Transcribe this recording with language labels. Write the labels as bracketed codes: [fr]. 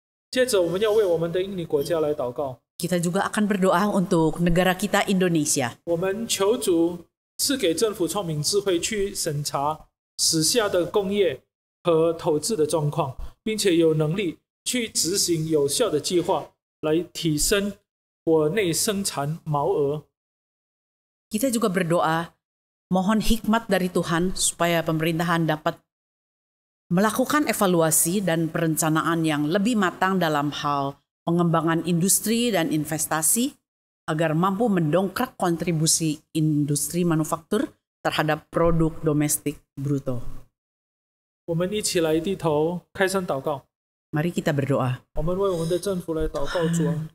[zh] 接着，我们要为我们的印尼国家来祷告。 [id] Kita juga akan berdoa untuk negara kita Indonesia. [zh] 我们求主赐给政府聪明智慧，去审查时下的工业和投资的状况，并且有能力去执行有效的计划，来提升国内生产毛额。 [id] Kita juga berdoa, mohon hikmat dari Tuhan supaya pemerintahan dapat melakukan evaluasi dan perencanaan yang lebih matang dalam hal pengembangan industri dan investasi agar mampu mendongkrak kontribusi industri manufaktur terhadap produk domestik bruto. [zh] 我们一起来低头开声祷告。 [id] Mari kita berdoa. [zh] 我们为我们的政府来祷告，主啊，